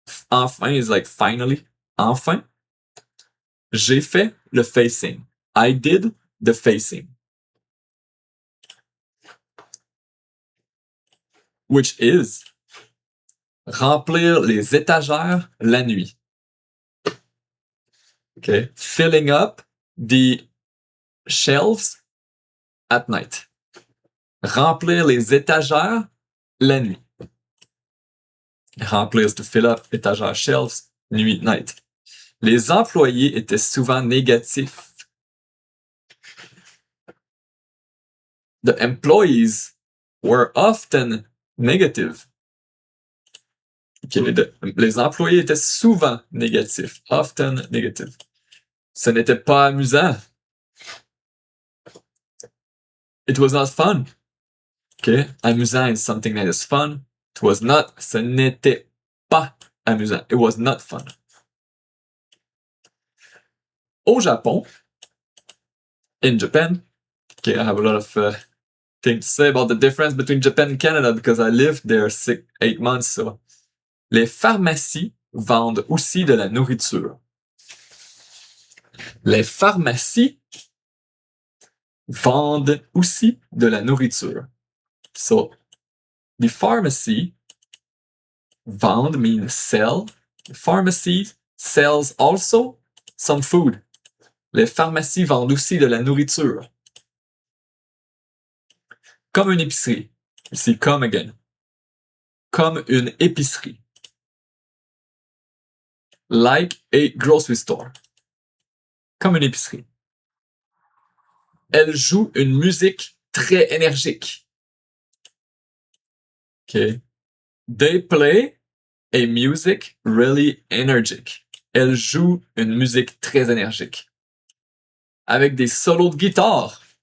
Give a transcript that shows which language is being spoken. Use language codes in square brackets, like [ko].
[fr] Enfin [en] is like finally. [fr] Enfin, j'ai fait le facing. [en] I did the facing. Which is [fr] remplir les étagères la nuit. [en] Okay. Filling up the shelves at night. [fr] Remplir les étagères la nuit. [en] Remplir is to fill up, étagère, shelves, nuit, night. [fr] Les employés étaient souvent négatifs. [en] The employees were often negative. [fr] Okay, les employés étaient souvent négatifs. [en] Often negative. [fr] Ce n'était pas amusant. [en] It was not fun. Okay, amusant is something that is fun. It was not. [fr] Ce n'était pas amusant. [en] It was not fun. [fr] Au Japon, [en] in Japan, okay, I have a lot of things to say about the difference between Japan and Canada because I lived there 8 months. [fr] So, les pharmacies vendent aussi de la nourriture. Les pharmacies vendent aussi de la nourriture. [en] So, the pharmacy vend means sell. The pharmacy sells also some food. [fr] Les pharmacies vendent aussi de la nourriture. Comme une épicerie. [en] Ici, come again. [fr] Comme une épicerie. [en] Like a grocery store. [fr] Comme une épicerie. Elle joue une musique très énergique. [en] Okay. They play a music really energetic. [fr] Elle joue une musique très énergique. Avec des solos de guitare.